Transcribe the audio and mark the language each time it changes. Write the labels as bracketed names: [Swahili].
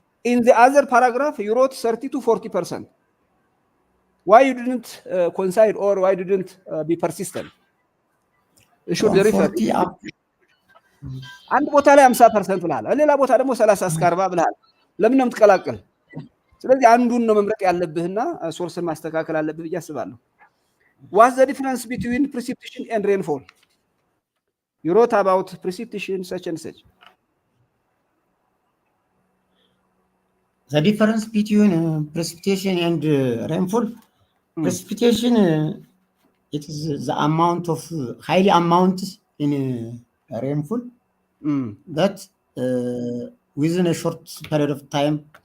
[English] In the other paragraph, you wrote 30 to 40%. Why you didn't coincide, or why didn't be persistent? You should refer. [Amharic] አንድ ቦታ ላይ 50% ብለሃል፣ ሌላ ቦታ ደግሞ 30 እስከ 40 ብለሃል። ለምን ነው የምትቀላቀል? ስለዚህ አንዱን ነው መምረጥ ያለብህና ሶርስን ማስተካከል አለብህ ብዬ አስባለሁ። [English] What's the difference between precipitation and rainfall? You wrote about precipitation such and such. The difference between precipitation and rainfall. Precipitation, it is the amount of highly amount in rainfall that within a short period of time.